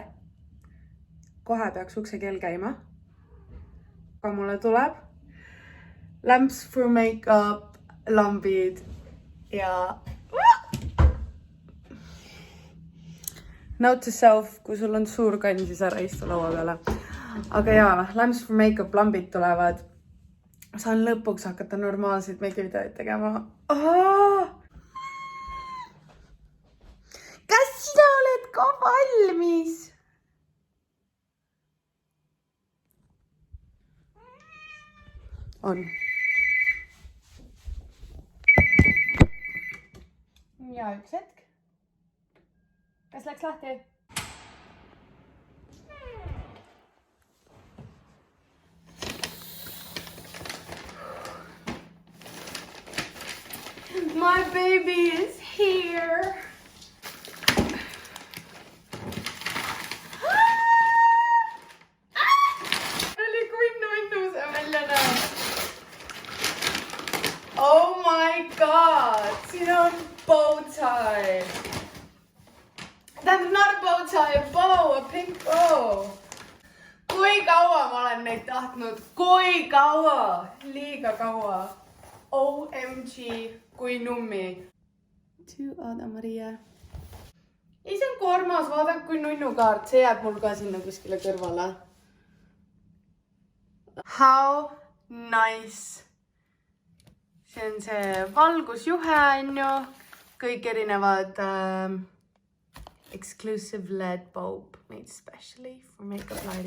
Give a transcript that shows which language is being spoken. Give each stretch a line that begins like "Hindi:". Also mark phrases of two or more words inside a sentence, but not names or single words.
Estonian: Kohe peaks ukse kell käima. Aga mulle tuleb
English: lamps for makeup,
Estonian: lambid ja
English: note to self,
Estonian: kui sul on suur kann, siis ära istu laua peale. Aga jaa,
English: lamps for makeup,
Estonian: lambid tulevad. Saan lõpuks hakata normaalseid make-videoid tegema. Kas sina oled ka valmis? On. Ja üks hetk. Kas läks lahti?
English: My baby is here. Oh my god,
Estonian: siin on
English: bow tie. Tähendab, not a bow tie, a bow, a pink bow.
Estonian: Kui kaua ma olen neid tahtnud? Kui kaua? Liiga kaua. OMG, kui nummi. Oda Maria. Ei, see on kormas, vaadake kui nunnukaart. See jääb mul ka sinna kuskile kõrvale.
English: How nice.
Estonian: See on see valgusjuhe, on ju. Kõik erinevad
English: exclusive LED bulb made especially for makeup lighting.